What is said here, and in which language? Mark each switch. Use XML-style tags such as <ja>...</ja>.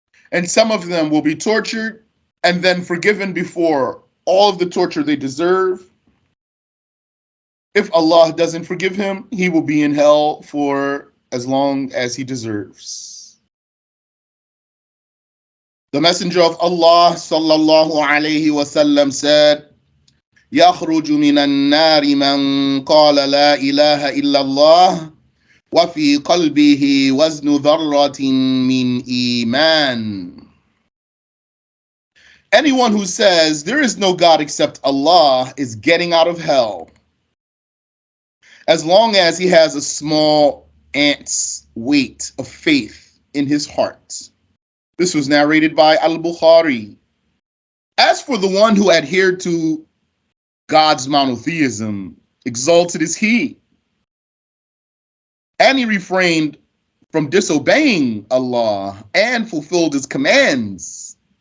<en>And some of them will be tortured and then forgiven before all of the torture they deserve. If Allah doesn't forgive him, he will be in hell for as long as he deserves. The Messenger of Allah sallallahu alayhi wasallam said,</en> <ar>يخرج من النار من قال لا إله إلا الله وفي قلبه وزن ذرة من إيمان.</ar> <en>Anyone who says there is no God except Allah is getting out of hell, as long as he has a small ant's weight of faith in his heart. This was narrated by Al-Bukhari. As for the one who adhered to God's monotheism, exalted is he, and he refrained from disobeying Allah and fulfilled his commands.</en>